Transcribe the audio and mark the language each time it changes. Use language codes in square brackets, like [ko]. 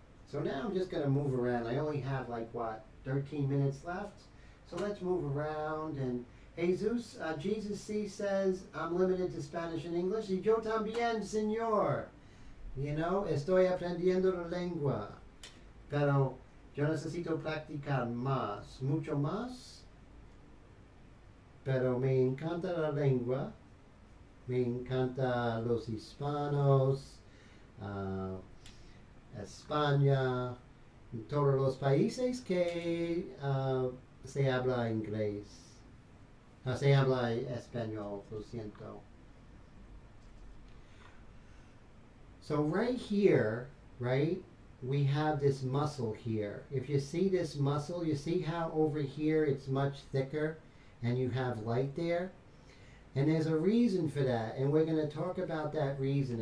[en] So now I'm just going to move around. I only have like, what, 13 minutes left? So let's move around. And Jesus C says, I'm limited to Spanish and English. [es] Y yo también, señor. [en] You know, [es] estoy aprendiendo la lengua. Pero yo necesito practicar más, mucho más. Pero me encanta la lengua. Me encanta los hispanos. España, todos los países que se habla inglés, se habla español, lo siento. [en] So right here, right, we have this muscle here. If you see this muscle, you see how over here it's much thicker and you have light there? And there's a reason for that, and we're going to talk about that reason.